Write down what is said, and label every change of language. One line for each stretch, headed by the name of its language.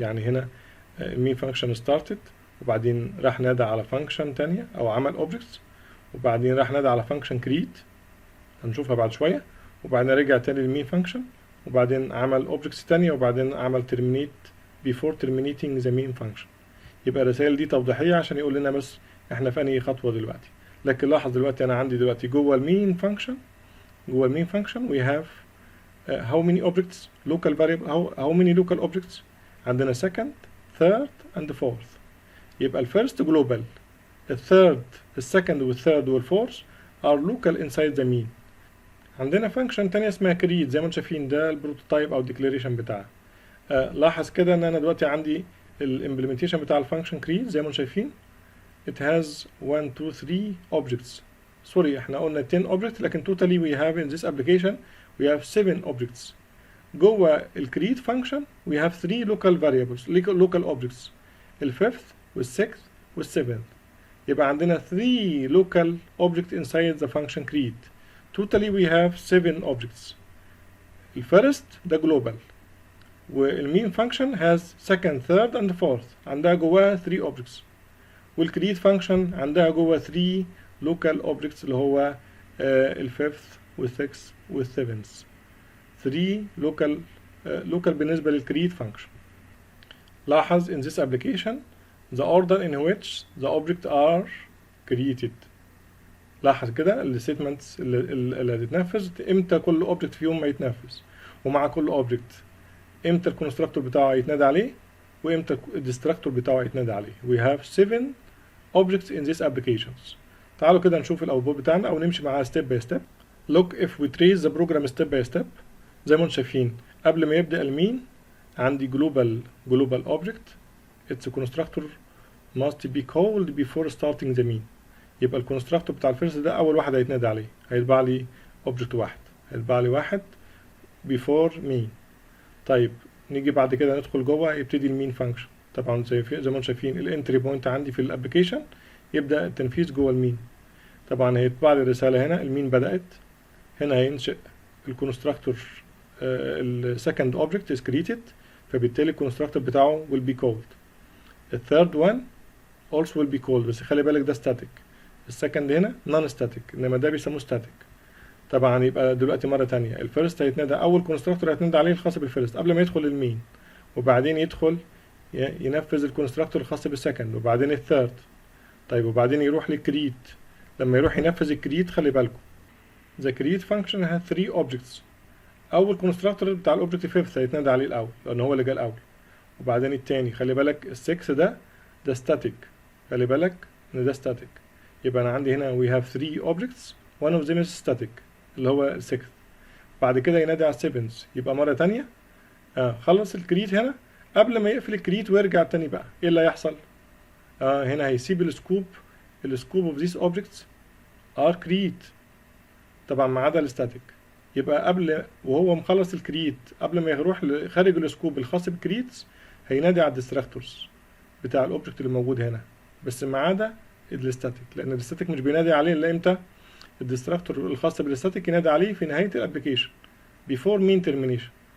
Arabic: يعني هنا المين function started وبعدين راح نادى على function تانية او عمل objects وبعدين راح نادى على function create هنشوفها بعد شوية، وبعدين رجع تاني للمين function وبعدين عمل objects تانية وبعدين عمل
English: terminate before terminating the main function.
Arabic: يبقى الرسائل دي توضيحية عشان يقول لنا بس احنا في انهي خطوة دلوقتي. لكن لاحظ دلوقتي انا عندي دلوقتي جوه المين
English: function we have how many objects local variable how many local objects عندنا second third and fourth.
Arabic: يبقى الفيرست global، الثيرد السكند والثيرد والفورث
English: are local inside the mean.
Arabic: عندنا function تانية اسمها create زي ما انتم شايفين ده البروتوتايب او declaration بتاعها. لاحظ كده ان انا دلوقتي عندي الامبلمنتيشن بتاع الفانكشن create زي ما انتم شايفين
English: it has 1 2 3 objects.
Arabic: سوري احنا قلنا
English: 10 objects لكن totally we have in this application we have 7 objects. جوه الcreate function we have 3 local variables local objects
Arabic: الفيفث والسكث والسيفنث. يبقى عندنا
English: 3 local objects inside the function create. totally we have 7 objects.
Arabic: الفيرست ده
English: global والمين function has second third and fourth
Arabic: عندها جواها
English: 3 objects،
Arabic: والكرييت فانكشن عندها جوه 3 لوكال اوبجكتس اللي هو الفيفث والسكس والسيفنث. 3 لوكال بالنسبه للكرييت فانكشن.
English: لاحظ in this application the order in which the objects are created.
Arabic: لاحظ كده الستمنتس اللي هتتنفذ امتى كل اوبجكت فيهم ما يتنفذ، ومع كل اوبجكت امتى الكونستراكتور بتاعه يتنادى عليه وامتى الديستراكتور بتاعه يتنادى عليه.
English: we have 7 objects in these applications.
Arabic: تعالوا كده نشوف الاوتبوت بتاعنا او نمشي معاه step by step.
English: look if we trace the program step by step.
Arabic: زي ما انتم شايفين قبل ما يبدأ المين عندي
English: global object its constructor must be called before starting the mean.
Arabic: يبقى الكونستراكتور بتاع الفيرست ده اول واحد هيتنادى عليه، هيتبع لي اوبجكت واحد، هيتبع لي واحد
English: before mean.
Arabic: طيب نيجي بعد كده ندخل جوه يبتدي المين فانكشن. طبعا زي ما انتم شايفين الانتري بوينت عندي في الابلكيشن يبدا التنفيذ جوه المين. طبعا هيطبع لي الرساله هنا المين بدات. هنا هينشئ الكونستراكتور السكند اوبجكت
English: is created،
Arabic: فبالتالي الكونستراكتور بتاعه
English: will be called. الثيرد one also will be called،
Arabic: بس خلي بالك ده
English: static.
Arabic: السكند هنا نون ستاتيك، انما ده بيسموه ستاتيك. طبعا يبقى دلوقتي مره ثانيه الفيرست هيتنادى، اول كونستراكتور هيتنادى عليه الخاص بالفيرست قبل ما يدخل المين، وبعدين يدخل ينفذ الكونستراكتور الخاص بالسكند، وبعدين الثيرد. طيب وبعدين يروح للكريت. لما يروح ينفذ الكريت خلي بالكم
English: the create function has 3 objects.
Arabic: اول كونستراكتور بتاع الاوبجكت فيفث هيتنادى عليه الاول لان هو اللي جه الاول، وبعدين الثاني خلي بالك ال6 ده ستاتيك، خلي بالك ان ده ستاتيك. يبقى انا عندي هنا
English: we have 3 objects one of them is static
Arabic: اللي هو ال6. بعد كده ينادي على ال7 يبقى مره ثانيه خلص الكريت هنا قبل ما يقفل الكريت ويرجع تاني. بقى ايه اللي هيحصل؟ هنا هيسيب السكوب
English: of these objects are create
Arabic: طبعا ما عدا الستاتيك. يبقى قبل وهو مخلص الكريت قبل ما يروح خارج السكوب الخاص بالكريتس هينادي على الديستراكتورز بتاع الاوبجكت اللي موجود هنا، بس ما عدا الستاتيك، لان الستاتيك مش بينادي عليه الا امتى؟ الديستراكتور الخاص بالستاتيك ينادي عليه في نهايه الابلكيشن
English: before mean termination.